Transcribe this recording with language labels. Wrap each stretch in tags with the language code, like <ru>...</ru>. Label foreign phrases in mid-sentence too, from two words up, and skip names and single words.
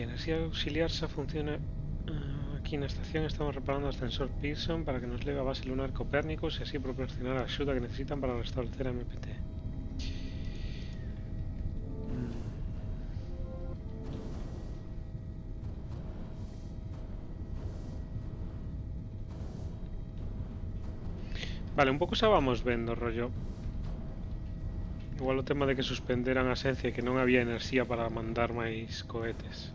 <es>Energía auxiliar se funciona aquí en la estación. Estamos reparando el ascensor Pearson para que nos leve a base lunar Copernicus y así proporcionar la ayuda que necesitan para restablecer a MPT.</es> <gl>Vale, un pouco xa vamos vendo, rollo. Igual o tema de que suspenderan a esencia e que non había enerxía para mandar máis cohetes.</gl>